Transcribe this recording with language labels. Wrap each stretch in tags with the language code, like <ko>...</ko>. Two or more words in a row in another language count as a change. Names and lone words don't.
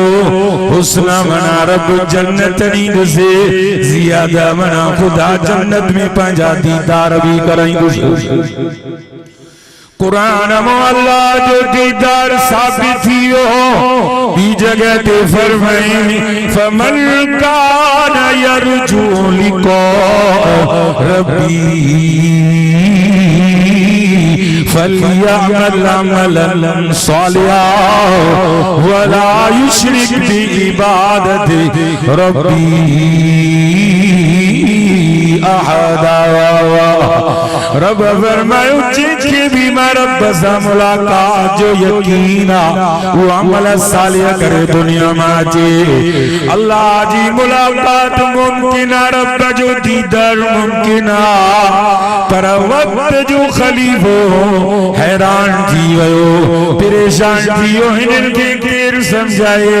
<sd>हुस्न मना रब जन्नत ॾींदुसि ज़ियादा मना खुदा जन्नत में पंहिंजा दीदार भी कराईंदुसि। कुरान में अल्लाह जो दीदार साबित थियो। बी जगह ते फरमाई</sd> <ar>فمن كان يرجو لقاء ربه فليعمل عملا صالحا ولا يشرك بعبادة ربه أحدا.</ar> <sd>रब फरमायो जिनके भी मां रब सां मुलाकात जो यकीन वो अमल सालिह करे दुनिया में अचे। अल्लाह जी मुलाकात मुमकिन रब जो दीदार मुमकिन पर वक्त जो खलीफो हैरान थी वियो परेशान थी वियो हिननि खे केर समझाए।</sd>